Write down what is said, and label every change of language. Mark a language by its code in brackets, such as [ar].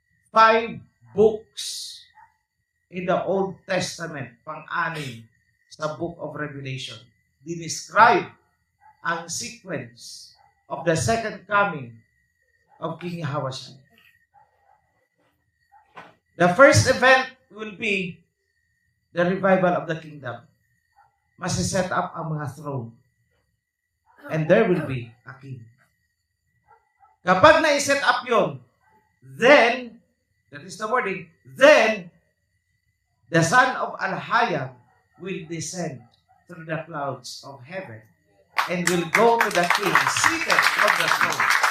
[en] Five books in the Old Testament, [tl] pang-anim sa [en] Book of Revelation, [tl] dinescribe ang [en] sequence of the second coming of King Yahushua. The first event will be the revival of the kingdom. [tl] Masiset up ang mga throne. [en] And there will be a king. [tl] Kapag na-set up yun, [en] then, that is the wording, then, the son of Al-Hayam will descend through the clouds of heaven and will go to the king seated on the throne.